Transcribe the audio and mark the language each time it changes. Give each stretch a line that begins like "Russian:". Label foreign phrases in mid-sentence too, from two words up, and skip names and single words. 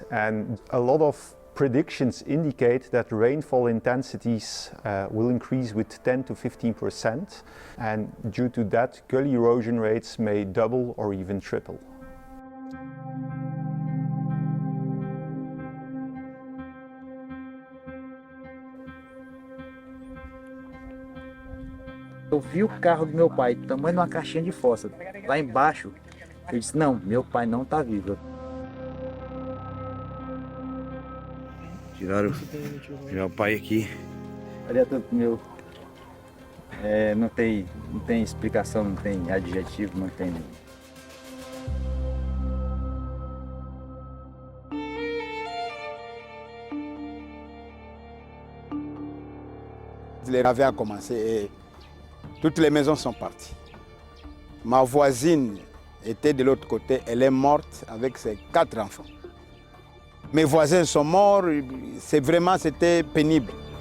English: and a lot of predictions indicate that rainfall intensities will increase with 10 to 15%, and due to that, gully erosion rates may double or even triple.
Portuguese: Eu vi o carro do meu pai, tamanho de uma caixinha de fósforo, lá embaixo. Eu disse, não, meu pai não está vivo. Tiraram o pai aqui. Olha tudo meu. Não tem explicação, não tem adjetivo, não tem.
French: Les ravins a commencé et toutes les maisons sont parties. Ma voisine était de l'autre côté, elle est morte avec ses 4 enfants. Mes voisins sont morts, c'était pénible.